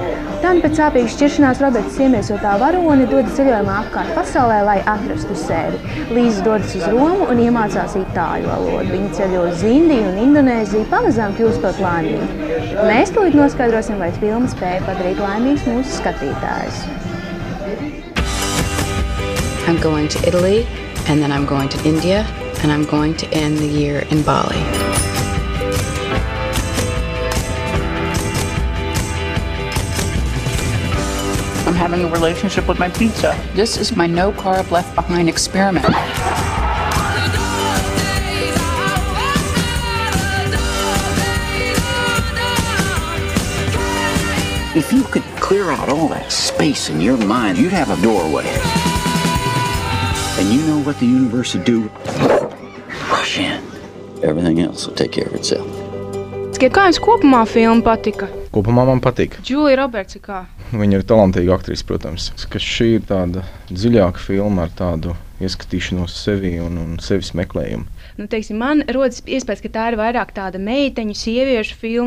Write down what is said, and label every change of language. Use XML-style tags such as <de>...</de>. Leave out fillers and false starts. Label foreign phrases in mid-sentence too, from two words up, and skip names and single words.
<lv>Tad pēc sāpīgas šķiršanās Roberts iemiesotā varoni dodas ceļojumā apkārt pasaulē, lai atrastu sevi. Līza dodas uz Romu un iemācās itāļu valodu. Viņa ceļo uz Indiju un Indonēziju, pamazām kļūstot laimīgi. Mēs tūlīt noskaidrosim, vai filma spēja padarīt laimīgus mūsu skatītājus.</lv> <en>I'm going to Italy, and then I'm going to India, and I'm going to end the year in Bali. I'm having a relationship with my pizza. This is my no carb left behind experiment. If you could clear out all that space in your mind, you'd have a doorway. And you know what the universe would do? Rush in. Everything else will take care of itself.</en> <lv>Kā jums kopumā filma patika? Kopumā man patīk. Julia Roberts ir kā? Viņa ir talantīga aktrise, protams. Ka šī ir tāda dziļāka filma ar tādu ieskatīšanos sevi un sevis meklējumu. Teiksim, man rodas iespējas, ka tā ir vairāk tāda meiteņu, sieviešu filma.</lv>